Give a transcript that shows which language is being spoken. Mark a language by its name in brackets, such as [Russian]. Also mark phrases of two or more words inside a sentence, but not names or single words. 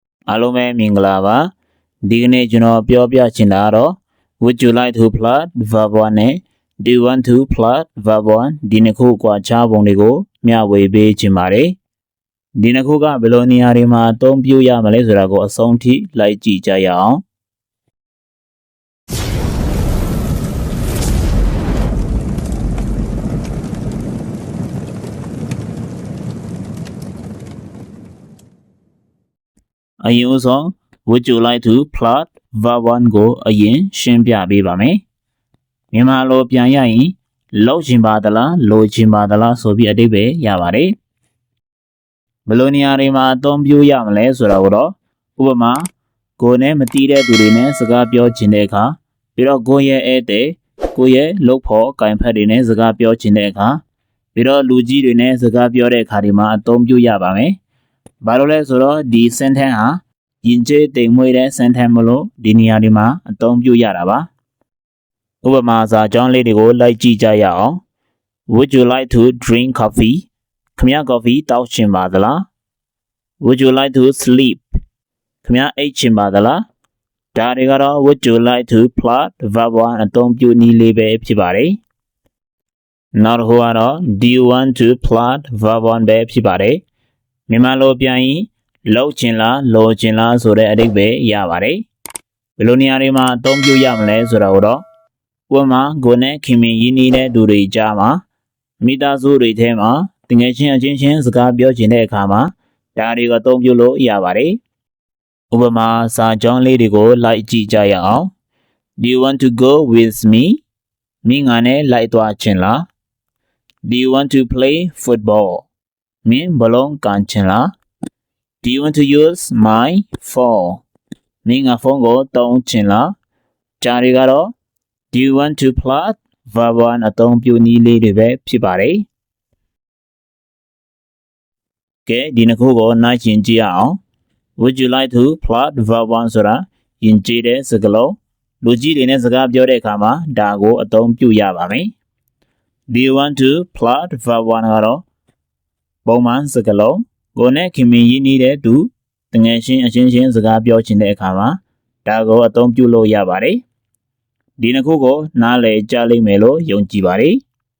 [Burmese] အားလုံးပဲမင်္ဂလာပါဒီကနေ့ကျွန်တော်ပြောပြချင်တာကတော့ [English] would you like to plot verb 1 [Burmese] နဲ့ [English] do you want to plot verb 1 [Burmese] ဒီနှစ်ခုကွာခြားပုံတွေကိုမျှဝေပေးချင်ပါတယ်ဒီနှစ်ခုကဘယ်လိုနေရာတွေမှာအသုံးပြုရမလဲဆိုတာကိုအဆုံးထိလိုက်ကြည့်ကြရအောင် အရင်ဆုံး [English] would you like to plot verb 1 [Burmese] ကိုအရင်ရှင်းပြပေးပါမယ်မြန်မာလိုပြန်ရရင်လောက်ချင်ပါသလားလိုချင်ပါသလားဆိုပြီးအဓိပ္ပာယ်ရပါတယ်ဘယ်လိုနေရာတွေမှာအသုံးပြုရမလဲဆိုတာကိုတော့ ဥပမာကိုယ်နဲ့မတီးတဲ့သူတွေနဲ့စကားပြောချင်တဲ့အခါပြီးတော့ကိုယ့်ရဲ့ဧည့်သည်ကိုယ့်ရဲ့လုပ်ဖို့ကင်ဖက်တွေနဲ့စကားပြောချင်တဲ့အခါပြီးတော့လူကြီးတွေနဲ့စကားပြောတဲ့အခါဒီမှာအသုံးပြုရပါမယ်ဘာလို့လဲဆိုတော့ဒီ sentence ဟာယဉ်ကျေးတိမ်မွေးတဲ့ sentence မလို့ဒီနေရာဒီမှာအသုံးပြုရတာပါဥပမာစာကြောင်းလေးတွေကိုလိုက်ကြည့်ကြရအောင် [English] Would you like to drink coffee [Burmese] ခင်ဗျာ coffee တောက်ချင်ပါသလား [English] Would you like to sleep [Burmese] ခင်ဗျာအိပ်ချင်ပါသလားဒါတွေကတော့ [English] Would you like to plot verb 1 [Burmese] အသုံးပြုနည်းလေးပဲဖြစ်ပါတယ်နောက်တစ်ခုကတော့ [English] Do you want to plot [Burmese] verb 1 ပဲဖြစ်ပါတယ်မြန်မာလိုပြန်ရင်လောက်ချင်လားလိုချင်လားဆိုတဲ့အဓိပ္ပာယ်ရပါတယ်ဘယ်လိုနေရာတွေမှာအသုံးပြုရမလဲဆိုတာကိုတော့ဥ ပမာကိုယ်နဲ့ခင်မင်ရင်းနှီးတဲ့သူတွေကြားမှာမိသားစုတွေထဲမှာတကယ်ချင်းအချင်းချင်းစကားပြော ချင်တဲ့အခါမှာဒါတွေကိုအသုံးပြုလို့ရပါတယ်ဥပမာစာကြောင်းလေးတွေကိုလိုက်ကြည့်ကြရအောင် [English] Do you want to go with me [Burmese] မင်းငါနဲ့လိုက်သွားချင်လား [English] Do you want to play football [Burmese] မင်းဘလုံးကန်ချင်လား [English] Do you want to use my phone [Burmese] မင်းငါဖုန်းကိုသုံးချင်လားကြားတွေကတော့ [English] Do you want to plot verb 1 [Burmese] အသုံးပြုနည်းလေးတွေပဲဖြစ်ပါတယ် ကဲဒီနှစ်ခုကိုနားကျင်ကြည့်ရအောင် [English] Would you like to plot verb 1 [Burmese] ဆိုတာယဉ်ကျေးတဲ့စကားလုံးလူကြီးတွေနဲ့စကားပြောတဲ့အခါမှာဒါကိုအသုံးပြုရပါမယ် [English] Do you want to plot verb 1 [Burmese] ကတော့ပုံမှန်စကားလုံးကိုယ်နဲ့ခင်မင်ရင်းနှီးတဲ့သူတကယ်ချင်းအချင်းချင်းစကားပြောချင်တဲ့အခါမှာဒါကိုအသုံးပြုလို့ရပါတယ်ဒီနှစ်ခုကိုနားလည်ကြလိမ့်မယ်လို့ယုံကြည်ပါတယ်